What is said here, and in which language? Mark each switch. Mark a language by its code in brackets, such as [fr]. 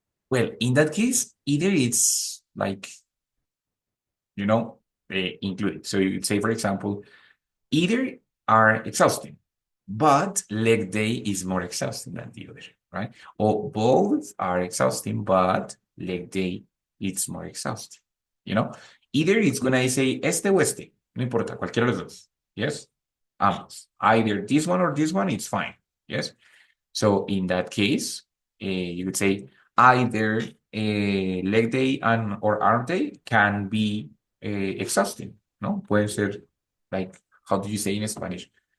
[en] Well, in that case, either it's like, included. So you could say, for example, either are exhausting, but leg day is more exhausting than the other, right? Or both are exhausting, but leg day it's more exhausting. Either it's gonna say [es] este o este, no importa, cualquiera de los dos. Yes, ambos. [en] Either this one or this one, it's fine. Yes. So in that case, you could say either leg day and or arm day can be exhausting, ¿no? [es] Puede ser, [en] like, how do you say in Spanish?